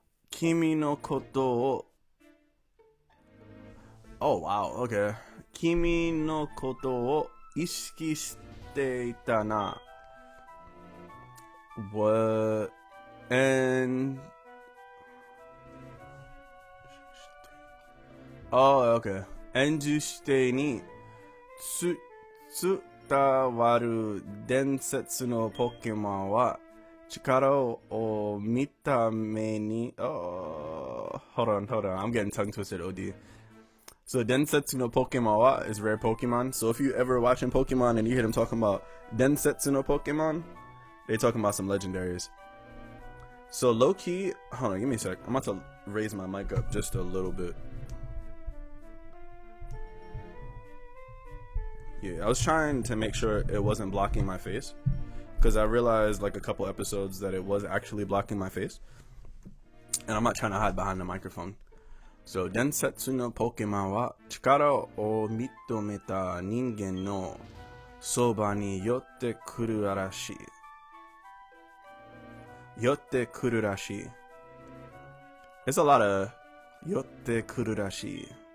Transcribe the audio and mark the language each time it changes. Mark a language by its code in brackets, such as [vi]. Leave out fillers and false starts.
[ja] 君のことを [en] Oh, wow, okay. [ja] 君のことを意識していたな。 [en] What? And... Oh, okay. [ja] 演じしてに伝わる伝説のポケモンは力を見た目に... [en] Oh, hold on. I'm getting tongue twisted, OD. So Densetsu no Pokemon wa is rare Pokemon. So if you ever watching Pokemon and you hear them talking about Densetsu no Pokemon, they talking about some legendaries. So low key, hold on, give me a sec. I'm about to raise my mic up just a little bit. Yeah, I was trying to make sure it wasn't blocking my face, because I realized like a couple episodes that it was actually blocking my face, and I'm not trying to hide behind the microphone. [ja] So 伝説のポケモンは力を認めた人間のそばに寄ってくるらしい。寄ってくるらしい。 [en] It's a lot of [ja] 寄ってくるらしい。